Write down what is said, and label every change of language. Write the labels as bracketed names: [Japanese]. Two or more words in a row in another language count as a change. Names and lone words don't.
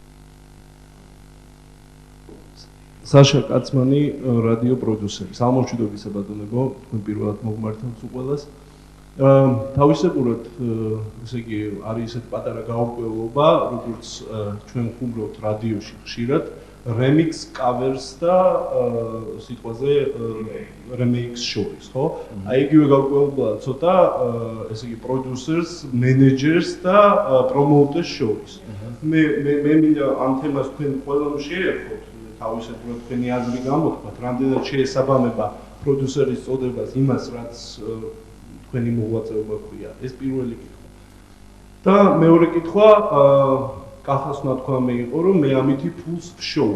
[Georgian] საშა კაცმანი, რადიო პროდიუსერი. სამომშვიდობისა ბატონებო, თქვენ პირველად მოგმართავთ უყველას. თავისებურად, ესე იგი, არის ესეთი პატარა გაურკვევლობა, როგორც ჩვენ ხუმრობთ რადიოში ხშირად, [English] remix covers [Georgian] და სიტყვაზე remix შორის, ხო? აი იგივე გაურკვევლობა ცოტა, ესე იგი, [English] producers, managers და promoters შორის. [Georgian] მე მინდა ამ თემას თქვენ ყველამ შეერხოთ, თავისებურად თქვენი აზრი გამოთქვათ, რამდენად შეესაბამება პროდიუსერის წოდებას იმას, რაც თქვენი მოღვაწეობა ქვია. ეს პირველი კითხვა. და მეორე კითხვა, კახას ნათქვამი იყო, რომ მე ამითი ფულს ვშოვ.